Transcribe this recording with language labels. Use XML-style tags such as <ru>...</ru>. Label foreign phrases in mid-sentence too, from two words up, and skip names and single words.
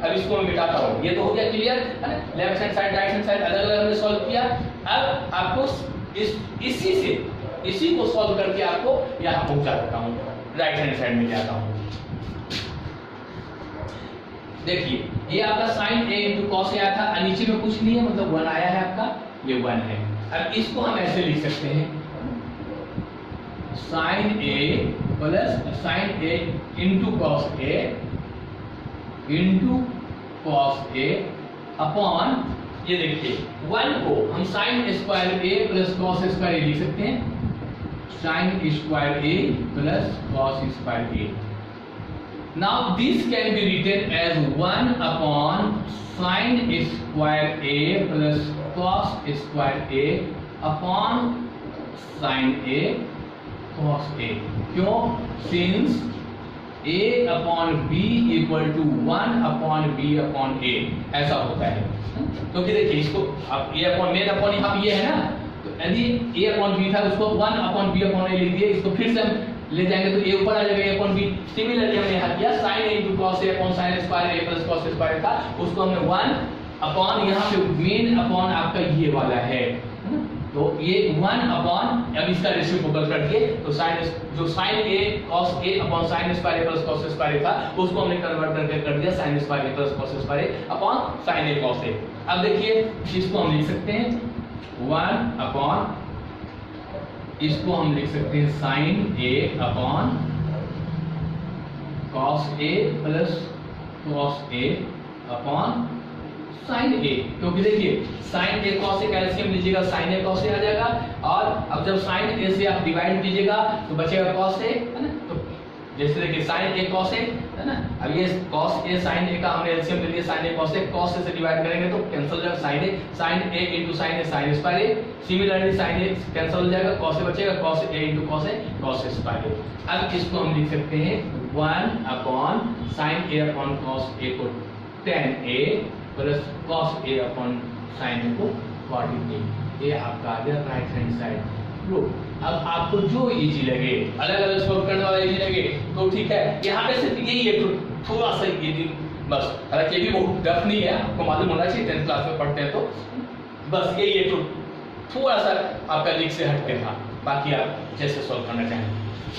<hi>अब इसको मैं मिटाता हूँ, ये तो हो गया क्लियर, है ना।</hi> <en>left hand side right hand side</en> <hi>अलग अलग हमने सॉल्व किया। अब आपको इसी को सॉल्व करके आपको यहाँ पहुँचा देता हूँ,</hi> <en>right hand side</en> <hi>में जाता हूँ। देखिए ये आपका</hi> <en>sin a into cos a</en> <hi>आया था, नीचे में कुछ नहीं है मतलब 1 आया है आपका, ये 1 है। अब इसको हम ऐसे लिख सकते हैं</hi> <en>sin a plus sin a into cos a into cos a upon</en> <hi>ये देखिए 1 को हम</hi> <en>sin square a plus cos square a</en> <hi>लिख सकते हैं,</hi> <en>sin square a plus cos square a. Now this can be written as 1 upon sin square a plus cos square a upon sin a cos a। क्यों? Since a upon b equal to 1 upon b upon a</en> <hi>ऐसा होता है। क्योंकि देखिए इसको अब a upon मेन अपॉन यहाँ ये है ना, तो यदि</hi> <en>a upon b</en> <hi>था उसको</hi> <en>1 upon b upon a</en> <hi>लिख दिए, इसको फिर से हम ले जाएंगे तो a ऊपर आ जाएगा</hi> <en>a upon b।</en> <hi>सिमिलरली हमने यहाँ किया</hi> <en>sin a into cos a upon sin square a plus cos square</en> <hi>था, उसको हमने</hi> <en>1 upon</en> <hi>यहाँ पे मेन अपॉन आपका ये वाला है, तो ये</hi> <en>1 upon</en> <hi>अब इसका रेसिप्रोकल कर दिए तो जो</hi> <en>sin a cos a upon sin square a plus cos square</en> <hi>था उसको हमने कन्वर्ट करके कर दिया</hi> <en>sin square a plus cos square upon sin a cos a.</en> <hi>अब देखिए इसको हम लिख सकते हैं</hi> <en>1 upon,</en> <hi>इसको हम लिख सकते हैं</hi> <en>sin a upon cos a plus cos a upon sin a.</en> <hi>क्योंकि देखिए</hi> <en>sin a cos a</en> <hi>का एलसीएम लीजिएगा</hi> <en>sin a cos a</en> <hi>आ जाएगा, और अब जब sin a से आप डिवाइड कीजिएगा तो बचेगा cos a, है ना। तो जैसे देखिए</hi> <en>sin a cos a</en> <hi>है ना, अब ये</hi> <en>cos a sin a</en> <hi>का हमने एलसीएम ले लिया,</hi> <en>sin a cos a,</en> <hi>कॉस ए से डिवाइड करेंगे तो कैंसिल हो जाएगा</hi> <en>sin a into sin a sin square a,</en> <hi>सिमिलरली साइन ए कैंसिल हो जाएगा, कॉस ए बचेगा,</hi> <en>cos a into cos a square a.</en> <hi>अब इसको हम लिख सकते हैं</hi> <en>1 upon sin a upon cos a</en> <hi>को</hi> <en>tan a plus cos a upon sin a</en> <hi>को</hi> <en>cot a,</en> <hi>ये आपका आ गया</hi> <en>right hand side proof.</en> <hi>अब आपको जो इजी लगे, अलग अलग सॉल्व करने वाला इजी लगे तो ठीक है, यहाँ पे सिर्फ यही है थोड़ा सा ये बस, हालांकि ये भी बहुत टफ नहीं है, आपको मालूम होना चाहिए</hi> <en>10th class</en> <hi>में पढ़ते हैं तो बस यही है, थोड़ा सा आपका लीक से हटके था, बाकी आप जैसे सॉल्व करना चाहें।</hi>